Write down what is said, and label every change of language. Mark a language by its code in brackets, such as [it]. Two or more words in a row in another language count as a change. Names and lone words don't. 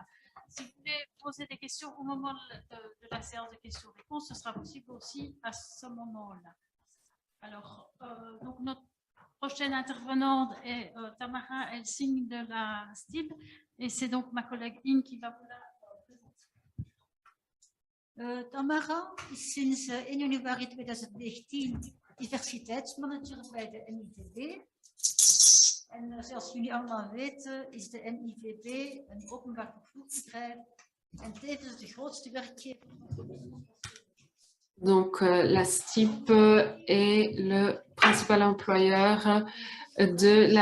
[fr] Si vous voulez poser des questions au moment de la séance de questions-réponses, ce sera possible aussi à ce moment-là. Alors, donc notre prochaine intervenante est Tamara Helsing de la STIB et c'est donc ma collègue In qui va vous la présenter. [nl] Tamara is sinds 1 januari 2019 diversiteitsmanager bij de NIVB. En zoals jullie allemaal weten is de NIVB een openbaar vervoersbedrijf en tevens de grootste werkgever. [fr] Donc, la STIB est le principal employeur de la